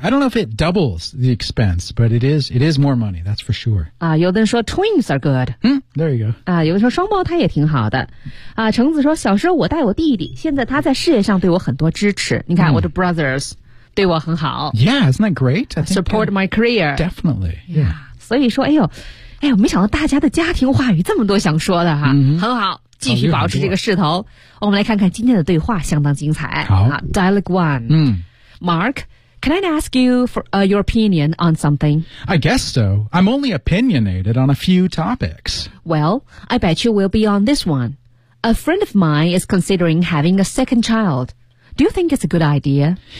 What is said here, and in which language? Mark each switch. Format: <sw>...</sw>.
<en>I don't know if it doubles the expense, but it is more money, that's for sure.</en> <zh>啊、有的人说</zh> <en>twins are good. There you go.</en> <zh>啊、有的说双胞胎也挺好的。啊、橙子说小时候我带我弟弟现在他在事业上对我很多支持。你看、我的 brothers 对我很好。</zh> <en>Yeah, isn't that great? I support my career. Definitely. Yeah.</en> <zh>所以说哎呦没想到大家的家庭话语这么多想说的哈。 Mm-hmm. 很好。继续保持这个势头、我们来看看今天的对话相当精彩好</zh> <en>Dialogue One、Mark, can I ask you for、your opinion on something? I guess so. I'm only opinionated on a few topics. Well, I bet you will be on this one. A friend of mine is considering having a second child. Do you think it's a good idea?</en>